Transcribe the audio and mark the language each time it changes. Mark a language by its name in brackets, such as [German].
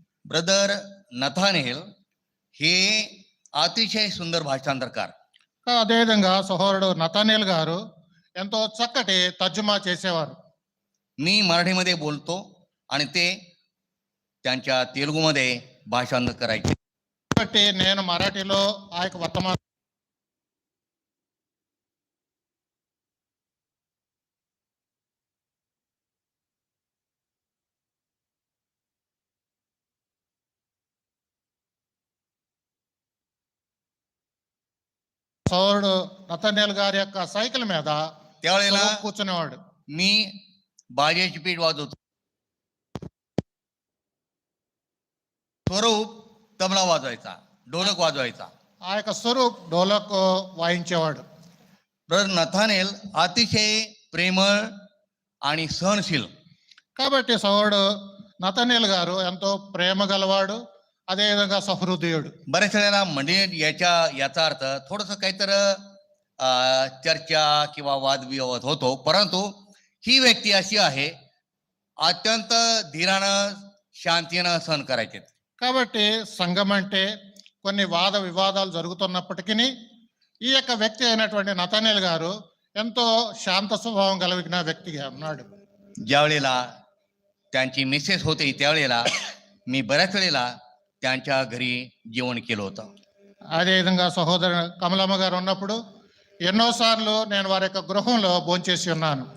[Marathi] Brother Nathanael हे अतिशय सुंदर भाषांतरकार. [Telugu] అదేవిధంగా సహోదరుడు నతానేల్ గారు ఎంతో చక్కటి తర్జుమా చేసేవారు. [Marathi] मी मराठीमध्ये बोलतो आणि ते त्यांच्या तेलुगुमध्ये भाषांतर करायचे. [Telugu] కాబట్టి నేను మరాఠీలో ఆ యొక్క వర్తమానం సోదరుడు నతనేల్ గారి యొక్క సైకిల్ మీద [Marathi] त्यावेळेला [Telugu] కూర్చునేవాడు. [Marathi] मी बाजेची पीठ वाजवतो, स्वरूप तबला वाजवायचा, ढोलक वाजवायचा. [Telugu] ఆ యొక్క స్వరూప్ డోలక్ వాయించేవాడు. [Marathi] ब्रदर नथानेल अतिशय प्रेमळ आणि सहनशील. [Telugu] కాబట్టి సోదరుడు నతనేల్ గారు ఎంతో ప్రేమ గలవాడు, అదేవిధంగా సహృదయుడు. [Marathi] बऱ्याच वेळेला म्हणजे याचा अर्थ थोडस काहीतरी चर्चा किंवा वादविवाद होतो, परंतु ही व्यक्ती अशी आहे अत्यंत धीरानं शांतीनं सहन करायचे. [Telugu] కాబట్టి సంఘం అంటే కొన్ని వాద వివాదాలు జరుగుతున్నప్పటికీ ఈ యొక్క వ్యక్తి అయినటువంటి నతనేల్ గారు ఎంతో శాంత స్వభావం కలిగిన వ్యక్తిగా ఉన్నాడు. [Marathi] ज्या वेळेला त्यांची मिसेस होती त्यावेळेला मी बऱ्याच वेळेला त्यांच्या घरी जेवण केलं होतं. [Telugu] అదేవిధంగా సహోదరు కమలమ్మ గారు ఉన్నప్పుడు ఎన్నోసార్లు నేను వారి యొక్క గృహంలో భోంచేసి ఉన్నాను.